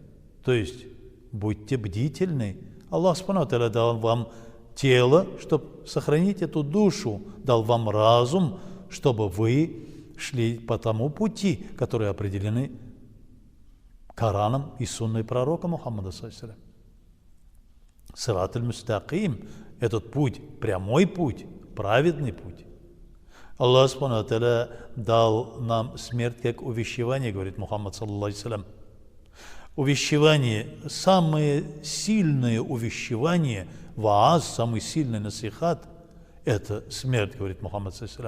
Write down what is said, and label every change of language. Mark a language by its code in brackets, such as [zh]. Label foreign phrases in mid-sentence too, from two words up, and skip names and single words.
[ru] То есть будьте бдительны. [ar] الله سبحانه وتعالى [ru] дал вам тело, чтобы сохранить эту душу, дал вам разум, чтобы вы шли по тому пути, которые определены Кораном и сунной пророка Мухаммада ﷺ. [ar] صراط المستقيم, [ru] этот путь, прямой путь, праведный путь. [ar] الله سبحانه وتعالى [ru] дал нам смерть как увещевание, говорит Мухаммад ﷺ. Увещевание, самое сильное увещевание, вааз, самый сильный насихат, это смерть, говорит Мухаммад ﷺ.